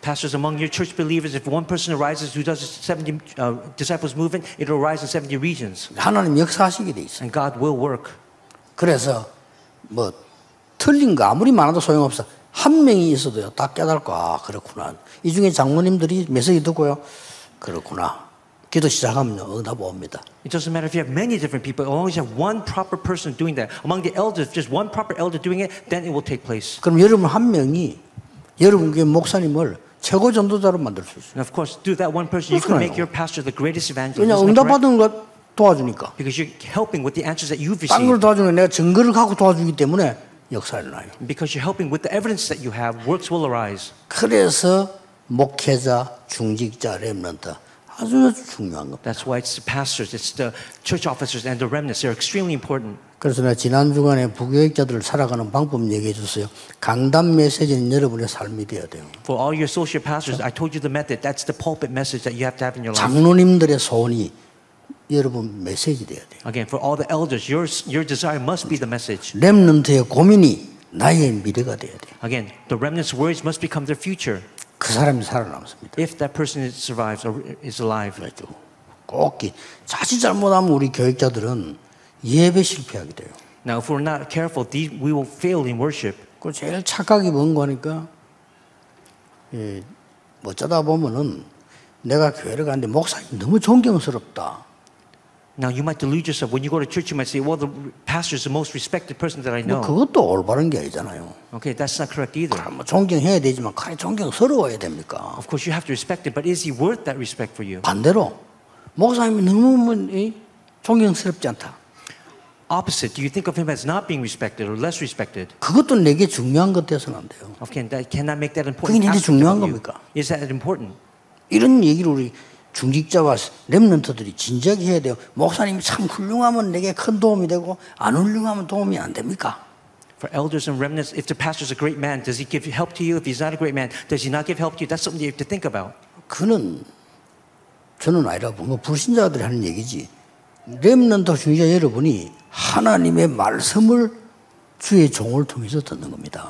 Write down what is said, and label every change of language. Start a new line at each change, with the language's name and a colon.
English: Pastors among your church believers, if one person arises who does the 70 disciples movement, it will arise in 70 regions.
Korean: 하나님 역사하시게 돼 있어요.
English: And God will work.
Korean: 그래서 뭐 틀린 거 아무리 많아도 소용없어. 한 명이 있어도요 다 깨달고 아 그렇구나. 이 중에 장모님들이 메시지 듣고요 그렇구나. 기도 시작하면 응답 옵니다.
English: It doesn't matter if you have many different people. As long as you have one proper person doing that. Among the elders, just one proper elder doing it, then it will take place.
Korean: 그럼 여러분 한 명이 여러분 교회 목사님을 최고 전도자로 만들 수 있어요.
English: And of course, through that one person, you can make your pastor the greatest evangelist.
Korean: 그냥 응답 받은 거 도와주니까.
English: Because you're helping with the answers that you've
Korean: 딴 걸 도와주는 내가 증거를 갖고 도와주기 때문에 역사를 나요.
English: Because you're helping with the evidence that you have, works will arise.
Korean: 그래서 목회자, 중직자, 렘넌트 아주 중요한 겁니다.
English: That's why it's the pastors, it's the church officers and the remnants. They're extremely important.
Korean: 그래서 내가 지난 주간에 부교육자들을 살아가는 방법 얘기해 줬어요. 강단 메시지는 여러분의 삶이 되어야 돼요.
English: For all your associate pastors, I told you the method. That's the pulpit message that you have to have in your life.
Korean: 장로님들의 소원이 여러분 메시지 돼야 돼요.
English: Again, for all the elders, your desire must be the message.
Korean: 렘넌트의 고민이 나의 미래가 돼야 돼요.
English: Again, the remnants' words must become their future.
Korean: 그 사람이 살아남습니다.
English: If that person survives or is alive.
Korean: 꼭 자칫 잘못하면 우리 교육자들은 예배 실패하게 돼요.
English: Now, if we're not careful, we will fail in worship.
Korean: 그 제일 착각이 뭔가 하니까 어쩌다 보면은 내가 교회를 가는데 목사님 너무 존경스럽다.
English: Now, you might delude yourself. When you go to church, you might say, well, the pastor is the most respected person that I know.
Korean: 그것도 올바른 게 아니잖아요.
English: Okay, that's not correct either.
Korean: 뭐 존경해야 되지만 그래 존경스러워야 됩니까?
English: Of course, you have to respect him, but is he worth that respect for you?
Korean: 반대로 목사님이 너무 존경스럽지 않다.
English: Opposite, do you think of him as not being respected or less respected?
Korean: 그것도 내게 중요한 것 돼서는 안 돼요.
English: Okay, that cannot make that important.
Korean: 그게 내게 중요한 겁니까?
English: Is that important?
Korean: 이런 얘기를 우리 중직자와 렘넌트들이 진지하게 해야 돼요. 목사님이 참 훌륭하면 내게 큰 도움이 되고 안 훌륭하면 도움이 안 됩니까?
English: For elders and remnants, if the pastor is a great man, does he give help to you? If he's not a great man, does he not give help to you? That's something you have to think about.
Korean: 그는 저는 아니라 뭐 불신자들이 하는 얘기지. 렘넌트 중직자 여러분이 하나님의 말씀을 주의 종을 통해서 듣는 겁니다.